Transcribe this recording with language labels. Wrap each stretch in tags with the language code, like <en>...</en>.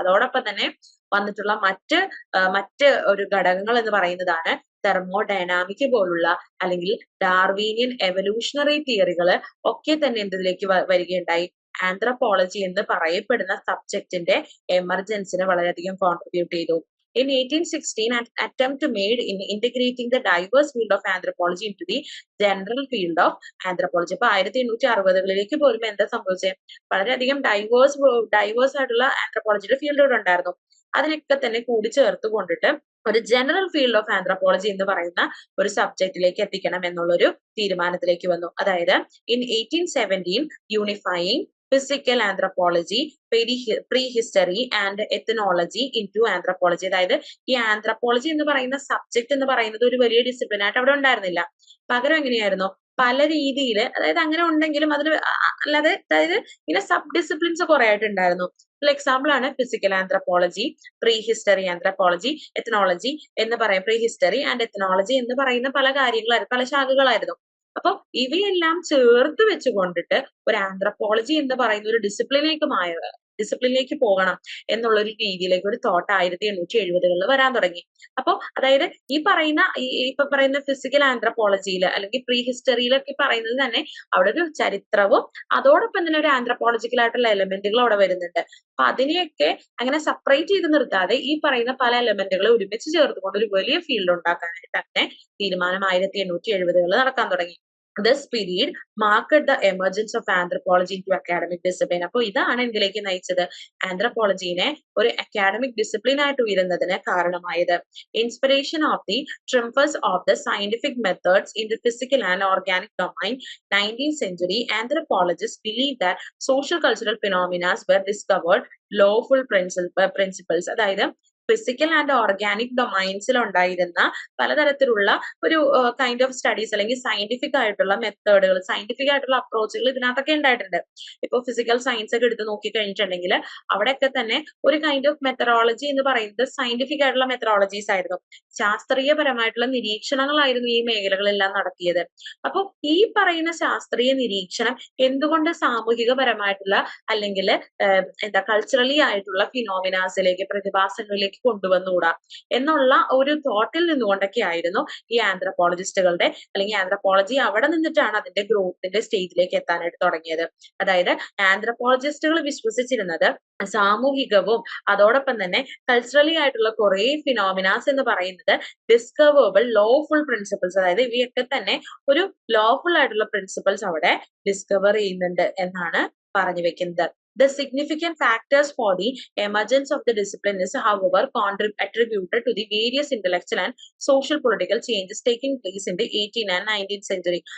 <ml>അതോടൊപ്പം തന്നെ വന്നിട്ടുള്ള മറ്റ് ഒരു ഘടകങ്ങൾ എന്ന് പറയുന്നതാണ് തെർമോഡൈനാമിക് പോലുള്ള അല്ലെങ്കിൽ ഡാർവീനിയൻ എവല്യൂഷണറി തിയറികൾ ഒക്കെ തന്നെ എന്തിലേക്ക് വരികയുണ്ടായി, ആന്ത്രപ്പോളജി എന്ന് പറയപ്പെടുന്ന സബ്ജക്റ്റിന്റെ എമർജൻസിന് വളരെയധികം കോൺട്രിബ്യൂട്ട് ചെയ്തു.</ml> <en>In 1816, an attempt made in integrating the diverse field of anthropology into the general field of anthropology.</en> <ml>അപ്പൊ 1860കളിലേക്ക് പോലും എന്താ സംഭവിച്ചത്, വളരെയധികം ഡൈവേഴ്സ് ആയിട്ടുള്ള ആന്ത്രപ്പോളജിയുടെ ഫീൽഡുകൾ ഉണ്ടായിരുന്നു. അതിനൊക്കെ തന്നെ കൂടി ചേർത്ത് കൊണ്ടിട്ട് ഒരു</ml> <en>general field of anthropology</en> <ml>എന്ന് പറയുന്ന ഒരു സബ്ജക്റ്റിലേക്ക് എത്തിക്കണം എന്നുള്ളൊരു തീരുമാനത്തിലേക്ക് വന്നു. അതായത്</ml> <en>in 1817 unifying physical anthropology, prehistory and ethnology into anthropology.</en> <ml>അതായത് ഈ ആന്ത്രപ്പോളജി എന്ന് പറയുന്ന സബ്ജക്ട് എന്ന് പറയുന്നത് ഒരു വലിയ ഡിസിപ്ലിൻ ആയിട്ട് അവിടെ ഉണ്ടായിരുന്നില്ല. പകരം എങ്ങനെയായിരുന്നു, പല രീതിയിൽ, അതായത് അങ്ങനെ ഉണ്ടെങ്കിലും അതിന് അല്ലാതെ അതായത് ഇങ്ങനെ സബ് ഡിസിപ്ലിൻസ് കുറെ ആയിട്ടുണ്ടായിരുന്നു. എക്സാമ്പിൾ ആണ് physical anthropology, pre history anthropology, എത്നോളജി എന്ന് പറയും. പ്രീ ഹിസ്റ്ററി ആൻഡ് എത്നോളജി എന്ന് പറയുന്ന പല കാര്യങ്ങളായിരുന്നു, പല ശാഖകളായിരുന്നു. അപ്പൊ ഇവയെല്ലാം ചേർത്ത് വെച്ചുകൊണ്ടിട്ട് ഒരു ആന്ത്രപ്പോളജി എന്ന് പറയുന്ന ഒരു ഡിസിപ്ലിനിലേക്ക് പോകണം എന്നുള്ള ഒരു രീതിയിലേക്ക് ഒരു തോട്ട് 1870-കളിൽ വരാൻ തുടങ്ങി. അപ്പൊ അതായത് ഇപ്പൊ പറയുന്ന ഫിസിക്കൽ ആന്ത്രപ്പോളജിയിൽ അല്ലെങ്കിൽ പ്രീ ഹിസ്റ്ററിയിലൊക്കെ പറയുന്നത് തന്നെ അവിടെ ഒരു ചരിത്രവും അതോടൊപ്പം തന്നെ ഒരു ആന്ത്രപ്പോളജിക്കൽ ആയിട്ടുള്ള എലമെന്റുകൾ അവിടെ വരുന്നുണ്ട്. അപ്പൊ അതിനെയൊക്കെ അങ്ങനെ സെപ്പറേറ്റ് ചെയ്ത് നിർത്താതെ ഈ പറയുന്ന പല എലമെന്റുകളെ ഒരുമിച്ച് ചേർത്തുകൊണ്ട് ഒരു വലിയ ഫീൽഡ് ഉണ്ടാക്കാനായിട്ട് അങ്ങനെ തീരുമാനം 1870-കളിൽ നടക്കാൻ തുടങ്ങി.</ml> <en>This period marked the emergence of anthropology into academic discipline.</en> <ml>അപ്പോൾ ഇതാണ് എന്തിലേക്ക് നയിച്ചത്? ആന്ത്രപ്പോളജിനെ ഒരു അക്കാഡമിക് ഡിസിപ്ലിൻ ആയിട്ട് ഉയരുന്നതിന് കാരണമായത്.</ml> <en>Inspiration of the triumphs of the scientific methods in the physical and organic domain, 19th century anthropologists believed that social cultural phenomena were discovered lawful principles.</en> <ml>അതായത് physical and organic ഡൊമൈൻസിൽ ഉണ്ടായിരുന്ന പലതരത്തിലുള്ള ഒരു kind of studies അല്ലെങ്കിൽ scientific ആയിട്ടുള്ള മെത്തേഡുകൾ, scientific ആയിട്ടുള്ള അപ്രോച്ചുകൾ ഇതിനകത്തൊക്കെ ഉണ്ടായിട്ടുണ്ട്. ഇപ്പൊ ഫിസിക്കൽ സയൻസ് ഒക്കെ എടുത്ത് നോക്കി കഴിഞ്ഞിട്ടുണ്ടെങ്കിൽ അവിടെയൊക്കെ തന്നെ ഒരു കൈൻഡ് ഓഫ് മെത്തഡോളജി എന്ന് പറയുന്നത് സയന്റിഫിക് ആയിട്ടുള്ള മെത്തഡോളജീസ് ആയിരുന്നു. ശാസ്ത്രീയപരമായിട്ടുള്ള നിരീക്ഷണങ്ങളായിരുന്നു ഈ മേഖലകളെല്ലാം നടത്തിയത്. അപ്പൊ ഈ പറയുന്ന ശാസ്ത്രീയ നിരീക്ഷണം എന്തുകൊണ്ട് സാമൂഹികപരമായിട്ടുള്ള അല്ലെങ്കിൽ കൾച്ചറലി ആയിട്ടുള്ള ഫിനോമിനാസിലേക്ക്, പ്രതിഭാസങ്ങളിലേക്ക് കൊണ്ടുവന്നുകൂടാ എന്നുള്ള ഒരു തോട്ടിൽ നിന്നുകൊണ്ടൊക്കെ ആയിരുന്നു ഈ ആന്ത്രപ്പോളജിസ്റ്റുകളുടെ അല്ലെങ്കിൽ ആന്ത്രപ്പോളജി അവിടെ നിന്നിട്ടാണ് അതിന്റെ ഗ്രോത്തിന്റെ സ്റ്റേജിലേക്ക് എത്താനായിട്ട് തുടങ്ങിയത്. അതായത് ആന്ത്രപ്പോളജിസ്റ്റുകൾ വിശ്വസിച്ചിരുന്നത് സാമൂഹികവും അതോടൊപ്പം തന്നെ കൾച്ചറലി ആയിട്ടുള്ള കുറെ ഫിനോമിനാസ് എന്ന് പറയുന്നത്</ml> <en>discoverable lawful principles,</en> <ml>അതായത് ഇവയൊക്കെ തന്നെ ഒരു ലോഫുൾ ആയിട്ടുള്ള പ്രിൻസിപ്പിൾസ് അവിടെ ഡിസ്കവർ ചെയ്യുന്നുണ്ട് എന്നാണ് പറഞ്ഞു വെക്കുന്നത്.</ml> <en>The significant factors for the emergence of the discipline is, however, attributed to the various intellectual and social political changes taking place in the 18th and 19th century.</en>